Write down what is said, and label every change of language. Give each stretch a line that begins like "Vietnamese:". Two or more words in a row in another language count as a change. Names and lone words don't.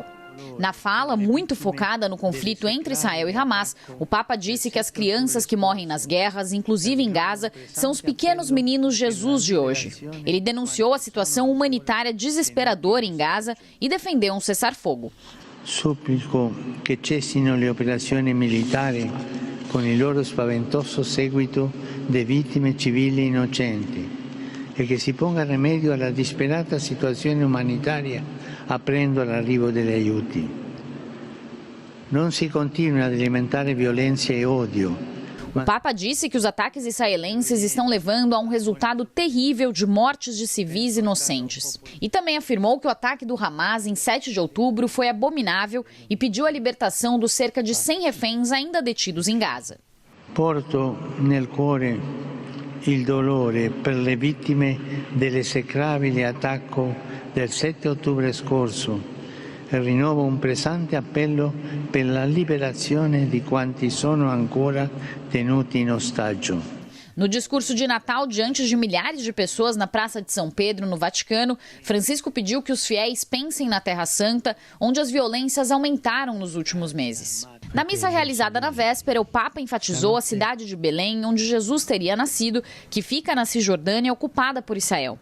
Portuguese: Na fala, muito focada no conflito entre Israel e Hamas, o Papa disse que as crianças que morrem nas guerras, inclusive em Gaza, são os pequenos meninos Jesus de hoje. Ele denunciou a situação humanitária desesperadora em Gaza e defendeu um cessar-fogo.
Italian: Supplico che cessino le operazioni militari con il loro spaventoso seguito di vittime civili innocenti e che si ponga rimedio alla disperata situazione umanitaria aprendo l'arrivo degli aiuti. Non si continui ad alimentare violenza e odio.
Portuguese: O Papa disse que os ataques israelenses estão levando a um resultado terrível de mortes de civis inocentes. E também afirmou que o ataque do Hamas em 7 de outubro foi abominável e pediu a libertação dos cerca de 100 reféns ainda detidos em Gaza.
Italian: Porto nel cuore il dolore per le vittime dell'esecrabile attacco del 7 ottobre scorso e rinnovo un pesante appello per la liberazione di quanti sono ancora tenuti in ostaggio.
Portuguese: No discurso de Natal, diante de milhares de pessoas na Praça de São Pedro, no Vaticano, Francisco pediu que os fiéis pensem na Terra Santa, onde as violências aumentaram nos últimos meses. Na missa realizada na véspera, o Papa enfatizou a cidade de Belém, onde Jesus teria nascido, que fica na Cisjordânia, ocupada por Israel.